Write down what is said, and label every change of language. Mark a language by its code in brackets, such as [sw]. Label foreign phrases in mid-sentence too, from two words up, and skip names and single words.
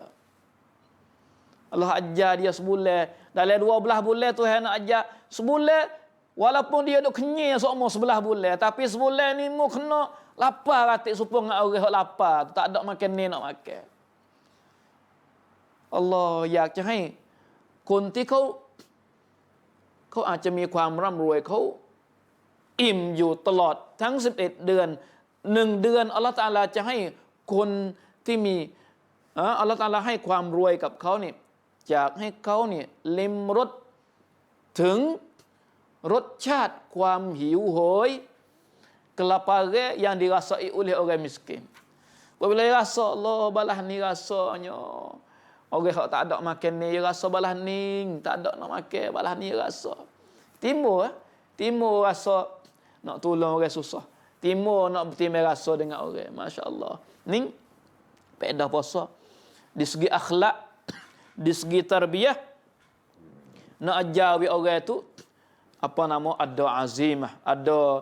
[ms] Allah ajar dia sebulan. Dalam 12 bulan Tuhan nak ajar sebulan. Walaupun dia duk kenyang seumur 11 bulan. Tapi sebulan ni mu kena lapar ratik supaya dengan orang yang lapar. Tak ada makan ni nak makan. [th] Allah อยากจะให้คนที่เขาอาจจะมีความร่ำรวยเขาอิ่มอยู่ตลอดทั้ง11เดือน1เดือนอัลเลาะห์ตะอาลาจะให้คนที่มีอัลเลาะห์ตะอาลาให้ความรวยกับเขานี่อยากให้เขาเนี่ยลิ้มรสถึงรสชาติความหิวโหย [ms] kelaparan yang dirasai oleh orang miskin. Apabila rasa Allah balas ni rasanya orang hak tak ada makan ni rasa balas ni tak ada nak makan balas ni rasa timbul rasa nak tolong orang susah timbul nak bertimbang rasa dengan orang masya-Allah ni faedah puasa di segi akhlak di segi tarbiyah nak ajar orang tu apa nama ada azimah ada